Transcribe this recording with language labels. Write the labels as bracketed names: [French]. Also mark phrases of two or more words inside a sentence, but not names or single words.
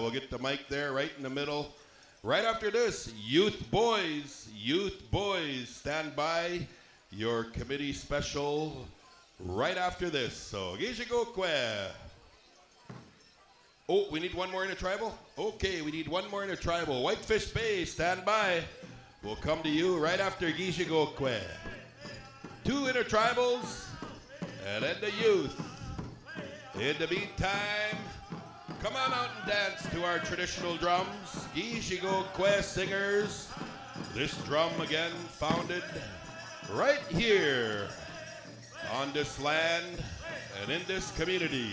[English] We'll get the mic there right in the middle. Right after this, youth boys, stand by. Your committee special right after this. So, Gijigo kwe. Oh, we need one more in a tribal? Okay, we need one more in a tribal. Whitefish Bay, stand by. We'll come to you right after Gijigo kwe. 2 intertribals, and then the youth. In the meantime, come on out and dance to our traditional drums. Gijigo kwe singers. This drum again founded right here on this land and in this community.